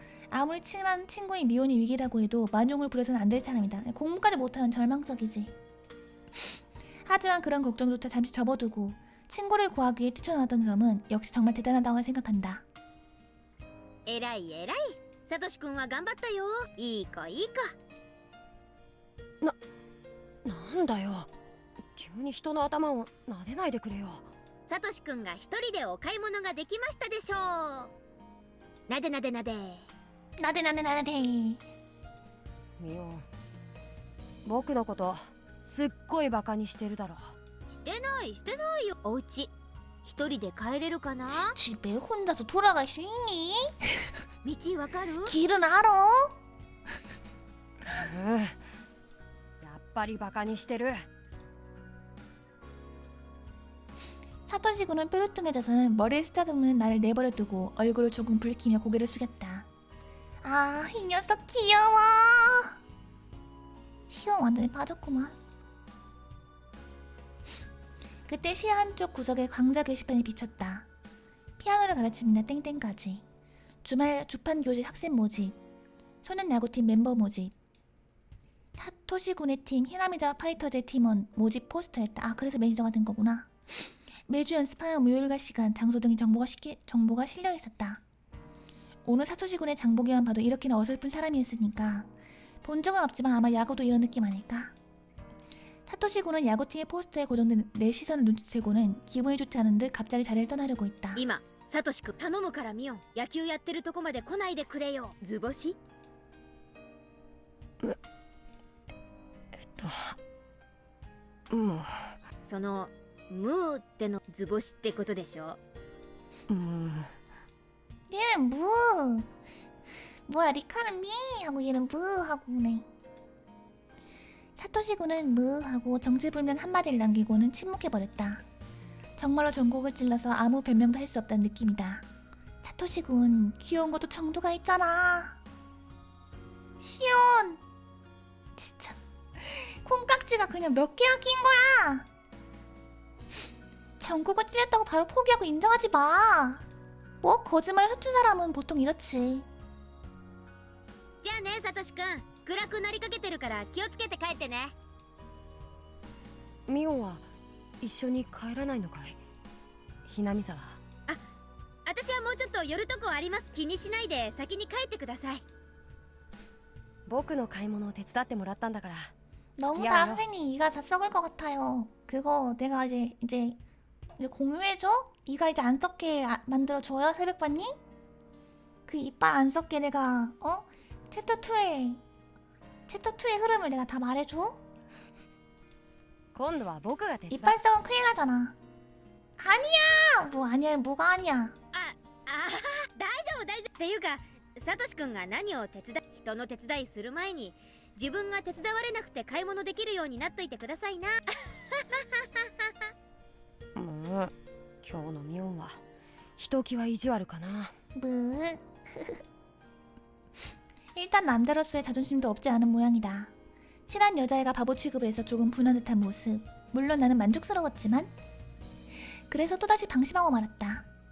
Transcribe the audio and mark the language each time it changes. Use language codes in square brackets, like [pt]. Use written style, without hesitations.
[ko] 아무리 친한 친구의 미혼이 위기라고 해도 만용을 부려서는 안 될 사람이다. 공부까지 못하면 절망적이지. 하지만 그런 걱정조차 잠시 접어두고 친구를 구하기 위해 뛰쳐나왔던 점은 역시 정말 대단하다고 생각한다. [ja] えらいサトシ君は頑張ったよ。いい子いい子。なんだよ。急に人の頭を撫でないでくれよ。サトシ君が一人でお買い物ができましたでしょう。なでなでなで。 [ko] 나대 나대 나대. [ja] ミオン僕のことすっごいバカにしてるだろ。してないよ。お家一人で帰れるかな？ [ko] 집에 혼자서 돌아갈 수 있니? [ja] 道わかる？ [ko] 길은 알아? [ja] やっぱりバカにしてる。 [ko] 사토시군은 뾰루퉁해져서는 머리를 쓰다듬는 나를 내버려 두고 얼굴을 조금 붉히며 고개를 숙였다. 아, 이 녀석 귀여워. 시원 완전히 빠졌구만. 그때 시야 한쪽 구석에 강좌 게시판이 비쳤다. 피아노를 가르칩니다 땡땡까지. 주말 주판 교실 학생 모집. 소년 야구팀 멤버 모집. 사토시군의 팀 히나미자 파이터즈의 팀원 모집 포스터였다. 아, 그래서 매니저가 된 거구나. 매주 연습하는 모요일과 시간, 장소 등의 정보가 실려 있었다. 오늘 사토시군의 장보기만 봐도 이렇게나 어설픈 사람이었으니까 본 적은 없지만 아마 야구도 이런 느낌 아닐까? 사토시군은 야구팀의 포스터에 고정된 내 시선을 눈치채고는 기분이 좋지 않은 듯 갑자기 자리를 떠나려고 있다. [ja] 今サトシ君頼むからミオン、野球やってるとこまで来ないでくれよ。図星？もうそのムーっての図星ってことでしょ。 [ko] 얘는 뭐? 뭐야 리카는 미 하고 얘는 뭐 하고 그래. 사토시군은 뭐 하고 정체불명 한마디를 남기고는 침묵해버렸다. 정말로 전곡을 찔러서 아무 변명도 할 수 없다는 느낌이다. 사토시군 귀여운 것도 정도가 있잖아. 시온 진짜 콩깍지가 그냥 몇 개야 낀 거야. 전곡을 찔렸다고 바로 포기하고 인정하지 마. 뭐 거짓말을 서툰 사람은 보통 이렇지. [ja] じゃあねサトシ君、暗くなりかけてるから気をつけて帰ってね。ミオンは一緒に帰らないのかい？ひなみ沢。私はもうちょっと寄るとこあります。気にしないで先に帰ってください。僕の買い物を手伝ってもらったんだから。 [ko] 너무 미안해요. 다 선생님 이가 다 썩을 것 같아요. 그거 내가 이제 공유해줘? 이가 이제 안 썩게 만들어줘요 새벽반님? 그 이빨 안 썩게 내가 챕터 2의 흐름을 내가 다 말해줘? [ja] 今度は僕が手伝う。 [ko] 이빨 썩으면 큰일 나잖아. 아니야! 뭐 아니야 뭐가 아니야. [ja] 大丈夫っていうかサトシ君が何を人の手伝いする前に自分が手伝われなくて買い物できるようになっといてくださいな。もう今日のミオンはひときわ意地悪かな。 [ko] 뭐 일단 남자로서의 자존심도 없지 않은 모양이다. 친한 여자애가 바보 취급을 해서 조금 분한 듯한 모습. 물론 나는 만족스러웠지만 그래서 또다시 방심하고 말았다.